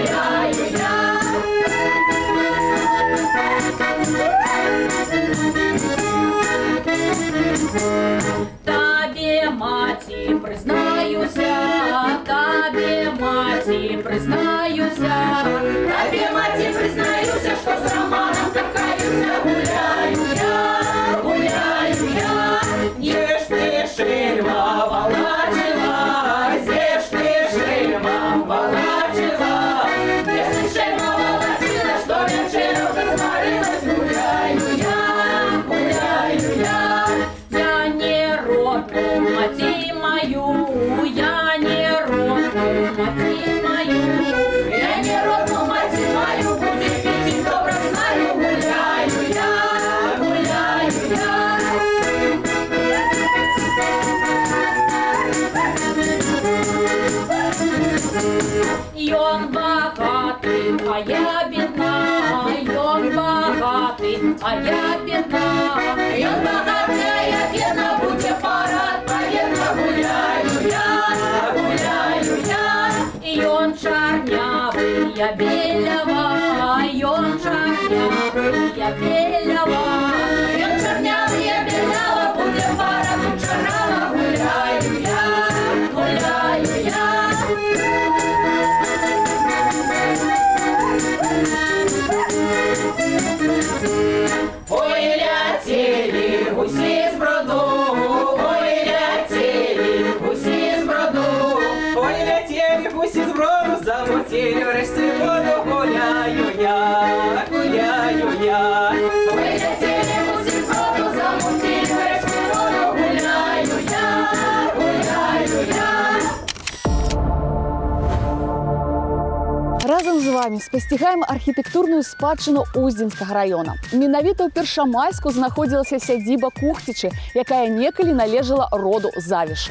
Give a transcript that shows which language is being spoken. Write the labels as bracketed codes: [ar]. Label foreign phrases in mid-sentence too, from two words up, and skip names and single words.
[be] Табе, [uk] мати, признаюся, табе, мати, признаюся, табе, мати, признаюся, що з Романом кохаюся, гуляю я, [ru] Где ж ты, шельма, волочила, где ж ты, шельма, волочила, где ж ты, шельма, волочила, что вечером засморилась, гуляю я, я не родную мать мою, я не родную мать мою, я не родную мать мою, будет пить и добро знаю, гуляю я. [be] Ён богатый, а я бедна, ён богатый, а я бедна, ён богатый, а я бедна, будь парад, поедно гуляю я, ён чарнявый, я белява, ён чарнявый, я белява, ён чарнявый, я белява, будь парад, чарнава, гуляю я. [uk] Ой, летели гуси з броду, ой, летели гуси з броду, Ой, летели гуси з броду, замутили врешті воду, гуляю я. ой, летели гуси з броду, замутили врешті воду, гуляю я. [be] Разам з вами спасцігаем архітэктурную спадчыну Уздзенскага раёна. Менавіта ў Першамайску знаходзілася сядзіба Кухцічы, якая некалі належала роду Завішаў.